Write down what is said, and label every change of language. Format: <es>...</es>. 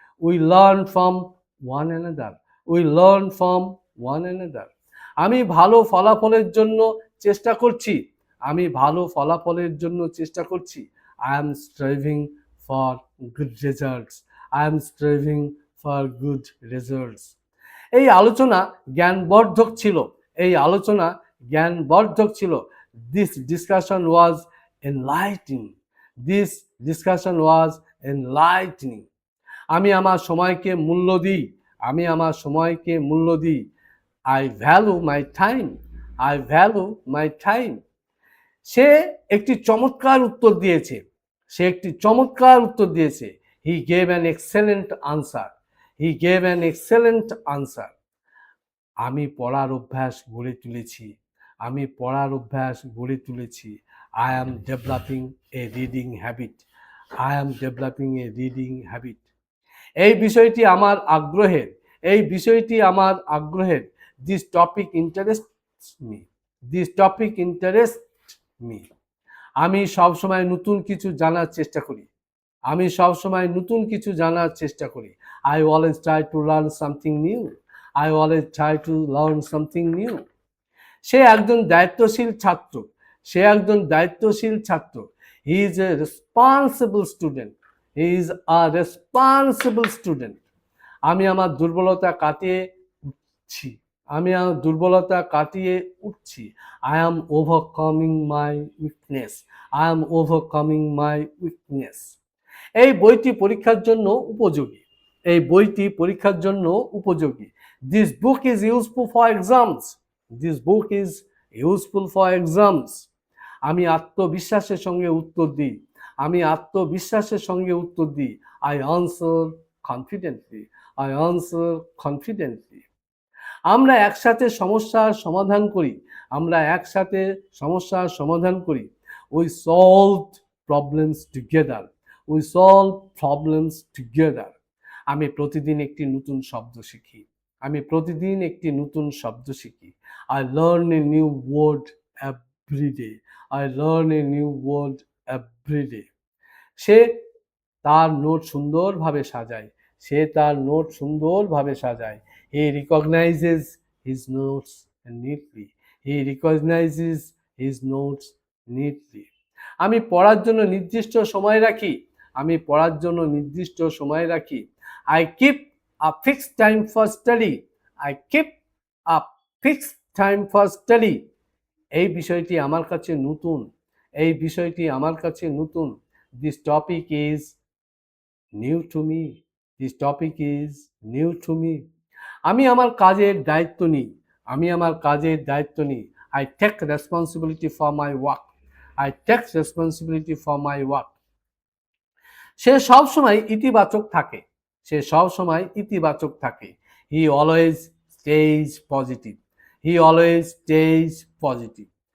<en>We learn from one another. We learn from one another.</en> <bn>আমি ভালো ফলাফলের জন্য চেষ্টা করছি, আমি ভালো ফলাফলের জন্য চেষ্টা করছি।</bn> <en>I am striving for good results. I am striving for good results.</en> <bn>এই আলোচনা জ্ঞানবর্ধক ছিল, এই আলোচনা জ্ঞানবর্ধক ছিল।</bn> <en>This discussion was enlightening. This discussion was enlightening.</en> <bn>আমি আমার সময়কে মূল্য দিই, আমি আমার সময়কে মূল্য দিই।</bn> <en>I value my time. I value my time.</en> <bn>সে একটি চমৎকার উত্তর দিয়েছে, সে একটি চমৎকার উত্তর দিয়েছে।</bn> <en>He gave an excellent answer. He gave an excellent answer.</en> <bn>আমি পড়ার অভ্যাস গড়ে তুলেছি, আমি পড়ার অভ্যাস গড়ে তুলেছি।</bn> <en>I am developing a reading habit. I am developing a reading habit.</en> <bn>এই বিষয়টি আমার আগ্রহের, এই বিষয়টি আমার আগ্রহের।</bn> <en>This topic interests me. This topic interests me.</en> <bn>আমি সবসময় নতুন কিছু জানার চেষ্টা করি, আমি সবসময় নতুন কিছু জানার চেষ্টা করি।</bn> <en>I always try to learn something new. I always try to learn something new.</en> <bn>সে একজন দায়িত্বশীল ছাত্র, সে একজন দায়িত্বশীল ছাত্র।</bn> <en>He is a responsible student. He is a responsible student.</en> <bn>আমি আমার দুর্বলতা কাটিয়ে উঠছি, আমি আমার দুর্বলতা কাটিয়ে উঠছি।</bn> <en>I am overcoming my weakness. I am overcoming my weakness.</en> <bn>এই বইটি পরীক্ষার জন্য উপযোগী, এই বইটি পরীক্ষার জন্য উপযোগী।</bn> <en>This book is useful for exams. This book is useful for exams.</en> <bn>আমি আত্মবিশ্বাসের সঙ্গে উত্তর দিই, আমি আত্মবিশ্বাসের সঙ্গে উত্তর দিই।</bn> <en>I answer confidently. I answer confidently.</en> <bn>আমরা একসাথে সমস্যার সমাধান করি, আমরা একসাথে সমস্যার সমাধান করি।</bn> <en>We solved problems together. We solve problems together.</en> <bn>আমি প্রতিদিন একটি নতুন শব্দ শিখি, আমি প্রতিদিন একটি নতুন শব্দ শিখি।</bn> <en>I learn a new word every day. I learn a new word every day.</en> <bn>সে তার নোট সুন্দরভাবে সাজায়, সে তার নোট সুন্দরভাবে সাজায়।</bn> <en>He recognizes his notes neatly. He recognizes his notes neatly.</en> <bn>আমি পড়ার জন্য নির্দিষ্ট সময় রাখি, আমি পড়ার জন্য নির্দিষ্ট সময় রাখি।</bn> <en>I keep a fixed time for study. I keep a fixed time for study.</en> <bn>এই বিষয়টি আমার কাছে নতুন, এই বিষয়টি আমার কাছে নতুন।</bn> <en>This topic is new to me. This topic is new to me.</en> <bn>আমি আমার কাজের দায়িত্ব নিই, আমি আমার কাজের দায়িত্ব নিই।</bn> <en>I take responsibility for my work. I take responsibility for my work.</en> <bn>সে সব সময় ইতিবাচক থাকে। সে সব সময় ইতিবাচক থাকে।</bn> <en>He always stays positive. He always stays positive.</en>